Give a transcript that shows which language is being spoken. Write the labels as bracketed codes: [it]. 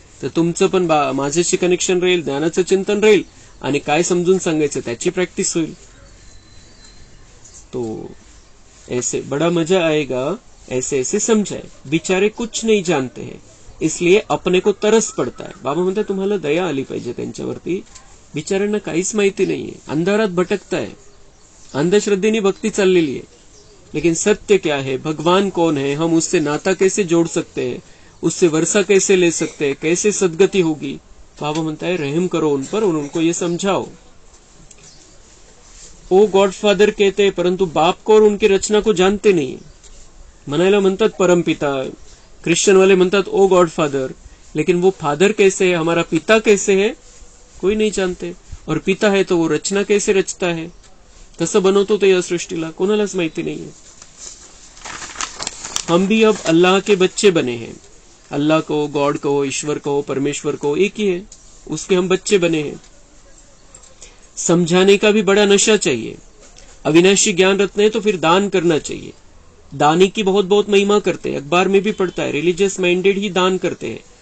[mr] तर तुमचं पण माझ्याशी कनेक्शन राहील, ज्ञानाचं चिंतन राहील आणि काय समजून सांगायचं त्याची प्रॅक्टिस होईल. [hi] तो ऐसे बड़ा मजा आएगा, ऐसे ऐसे समझाए. बिचारे कुछ नहीं जानते हैं इसलिए अपने को तरस पड़ता है. [mr] बाबा म्हणतात तुम्हाला दया आली पाहिजे त्यांच्यावरती. बिचाऱ्यांना काहीच माहिती नाहीये, अंधारात भटकताय, अंधश्रद्धेने भक्ती चाललेली है. [hi] लेकिन सत्य क्या है, भगवान कौन है, हम उससे नाता कैसे जोड़ सकते हैं, उससे वर्षा कैसे ले सकते हैं, कैसे सदगति होगी. बाबा म्हणता है रहम करो उन पर और उनको ये समझाओ. ओ गॉडफादर कहते हैं परंतु बाप को और उनकी रचना को जानते नहीं. [mr] म्हणायला म्हणतात परमपिता, ख्रिश्चन वाले म्हणतात ओ [hi] गॉडफादर, लेकिन वो फादर कैसे है, हमारा पिता कैसे है, कोई नहीं जानते. और पिता है तो वो रचना कैसे रचता है, [mr] कसं बनवतो ते या सृष्टीला, कोणालाच माहिती नाहीये. [hi] हम भी अब अल्लाह के बच्चे बने हैं. अल्लाह को, गॉड को, ईश्वर को, परमेश्वर को एक ही है, उसके हम बच्चे बने हैं. समझाने का भी बड़ा नशा चाहिए. अविनाशी ज्ञान रत्न है तो फिर दान करना चाहिए. दानी की बहुत बहुत महिमा करते हैं, अखबार में भी पढ़ता है रिलीजियस माइंडेड ही दान करते हैं.